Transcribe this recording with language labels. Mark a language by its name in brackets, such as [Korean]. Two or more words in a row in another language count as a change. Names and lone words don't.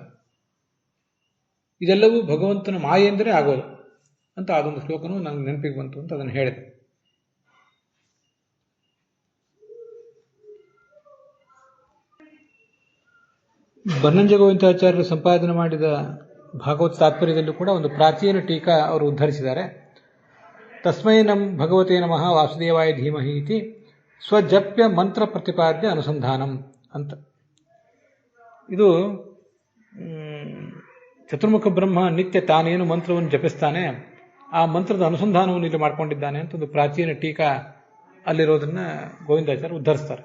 [Kannada] ಇದೆಲ್ಲವೂ ಭಗವಂತನ ಮಾಯೆಂದರೆ ಆಗೋದು ಅಂತ ಅದೊಂದು ಶ್ಲೋಕನೂ ನನಗೆ ನೆನಪಿಗೆ ಬಂತು ಅಂತ ಅದನ್ನು ಹೇಳಿದೆ. ಬನ್ನಂಜ ಗೋವಿಂದಾಚಾರ್ಯರು ಸಂಪಾದನೆ ಮಾಡಿದ ಭಾಗವತ ತಾತ್ಪರ್ಯದಲ್ಲೂ ಕೂಡ ಒಂದು ಪ್ರಾಚೀನ ಟೀಕಾ ಅವರು ಉದ್ಧರಿಸಿದ್ದಾರೆ. [Sanskrit] ತಸ್ಮೈ ನಮ್ ಭಗವತೆ ನಮಃ ವಾಸುದೇವಾಯ ಧೀಮಹಿ ಇತಿ ಸ್ವಜಪ್ಯ ಮಂತ್ರ ಪ್ರತಿಪಾದ್ಯ ಅನುಸಂಧಾನಂ ಅಂತ. [Kannada] ಇದು ಚತುರ್ಮುಖ ಬ್ರಹ್ಮ ನಿತ್ಯ ತಾನೇನು ಮಂತ್ರವನ್ನು ಜಪಿಸ್ತಾನೆ ಆ ಮಂತ್ರದ ಅನುಸಂಧಾನವನ್ನು ಇಲ್ಲಿ ಮಾಡ್ಕೊಂಡಿದ್ದಾನೆ ಅಂತ ಒಂದು ಪ್ರಾಚೀನ ಟೀಕಾ ಅಲ್ಲಿರೋದನ್ನ ಗೋವಿಂದಾಚಾರ್ಯ ಉದ್ಧರಿಸ್ತಾರೆ.